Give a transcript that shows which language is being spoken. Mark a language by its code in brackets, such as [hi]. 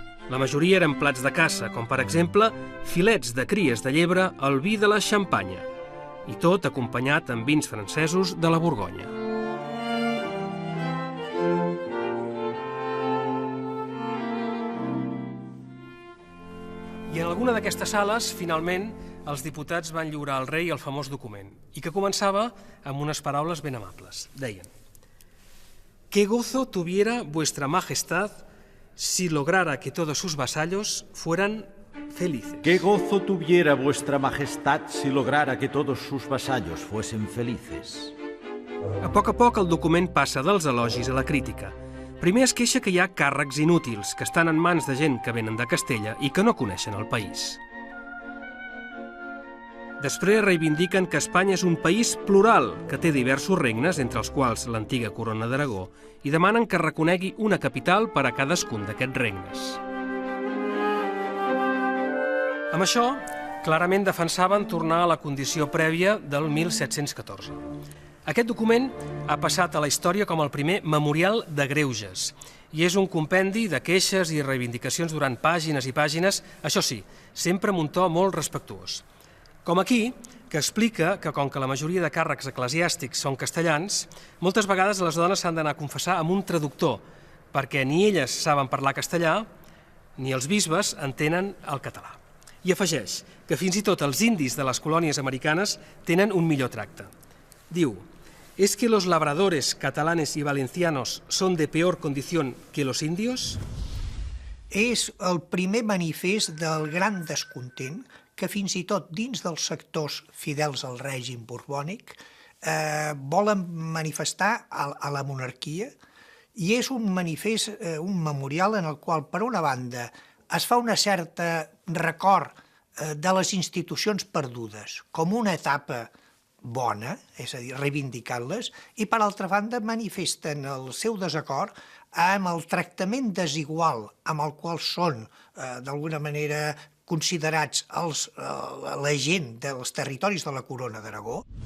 [ca] La majoria eren plats de caça, com per exemple filets de cries de llebre al vi de la Xampanya, i tot acompanyat amb vins francesos de la Borgonya. I en alguna d'aquestes sales, finalment, els diputats van lliurar al rei el famós document, i que començava amb unes paraules ben amables. [es] Deien: «Qué gozo tuviera vuestra majestad si lograra que todos sus vasallos fueran felices». «Qué gozo tuviera vuestra majestad si lograra que todos sus vasallos fuesen felices». [ca] A poc el document passa dels elogis a la crítica. Primer es queixa que hi ha càrrecs inútils, que estan en mans de gent que venen de Castella i que no coneixen el país. Després reivindiquen que Espanya és un país plural, que té diversos regnes, entre els quals l'antiga corona d'Aragó, i demanen que reconegui una capital per a cadascun d'aquests regnes. Amb això, clarament defensaven tornar a la condició prèvia del 1714. Aquest document ha passat a la història com el primer memorial de greuges i és un compendi de queixes i reivindicacions durant pàgines i pàgines, això sí, sempre amb un to molt respectuós. Com aquí, que explica que com que la majoria de càrrecs eclesiàstics són castellans, moltes vegades les dones s'han d'anar a confessar amb un traductor, perquè ni elles saben parlar castellà, ni els bisbes entenen el català. I afegeix que fins i tot els indis de les colònies americanes tenen un millor tracte. [es] Diu: ¿Es que los labradores catalanes y valencianos son de peor condición que los indios? [ca] És el primer manifest del gran descontent que fins i tot dins dels sectors fidels al règim borbònic volen manifestar a la monarquia, i és un manifest, un memorial en el qual, per una banda, es fa una certa record de les institucions perdudes, com una etapa bona, és a dir, reivindicant-les, i per altra banda manifesten el seu desacord amb el tractament desigual amb el qual són, d'alguna manera, considerats la gent dels territoris de la Corona d'Aragó.